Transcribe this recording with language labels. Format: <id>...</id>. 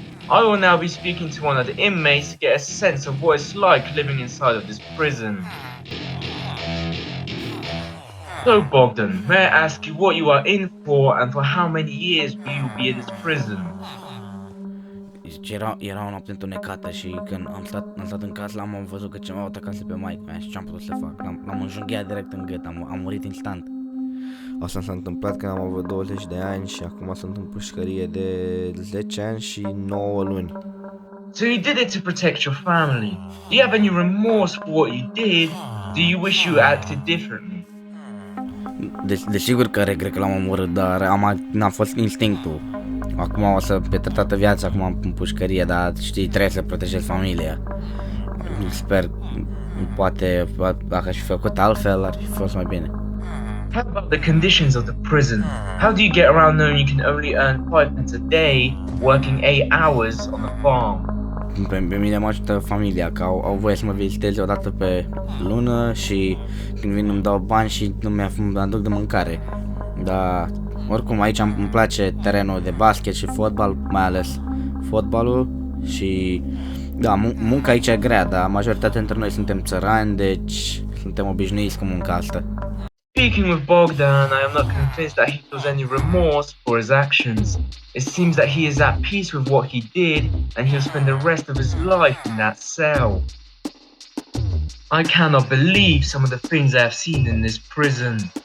<en>I will now be speaking to one of the inmates to get a sense of what it's like living inside of this prison. So Bogdan, may I ask you what you are in for and for how many years will you be in this prison?</en> <ro>Era o noapte întunecată și când am stat în casă, am văzut că ceva o atacase pe maică mea și ce-am putut să fac? L-am înjunghiat direct în gât, am murit instant. Asta s-a întâmplat când am avut 20 de ani și acum sunt în pușcărie de 10 ani și 9 luni.</ro> <en>So you did it to protect your family. Do you have any remorse for what you did? Do you wish you acted differently?</en> <ro>Desigur că regret că l-am omorât, dar n-a fost instinctul. Acum o să petrec toată viața acum în pușcărie, dar știi, trebuie să protejez familia. Sper, poate, dacă aș fi făcut altfel, ar fi fost mai bine. How about the conditions of the prison? How do you get around knowing you can only earn 5 pence a day, working 8 hours on the farm? Pe mine mă ajută familia, că au voie să mă viziteze o dată pe lună și când vin îmi dau bani și nu mi aduc de mâncare. Dar oricum aici îmi place terenul de basket și fotbal, mai ales fotbalul și da, munca aici e grea, dar majoritatea dintre noi suntem țărani, deci suntem obișnuiți cu munca asta.</ro> <en>Speaking with Bogdan, I am not convinced that he feels any remorse for his actions. It seems that he is at peace with what he did, and he'll spend the rest of his life in that cell. I cannot believe some of the things I have seen in this prison.</en>